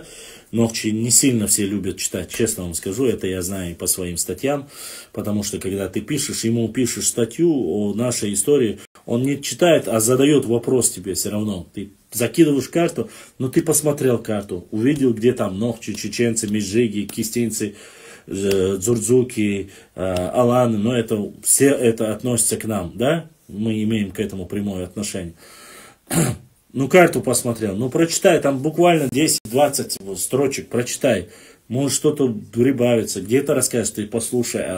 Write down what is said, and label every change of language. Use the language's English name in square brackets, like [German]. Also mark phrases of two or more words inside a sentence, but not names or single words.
[Russian] Но не сильно все любят читать, честно вам скажу, это я знаю и по своим статьям, потому что когда ты пишешь, ему пишешь статью о нашей истории, он не читает, а задает вопрос тебе все равно. Ты закидываешь карту, но ты посмотрел карту, увидел, где там Нохчи, чеченцы, Межиги, кистинцы, дзурдзуки, аланы, но это, все это относится к нам, да? Мы имеем к этому прямое отношение. Ну, карту посмотрел, ну, прочитай, там буквально 10-20 строчек, прочитай. Может, что-то прибавится, где-то расскажешь, ты послушай.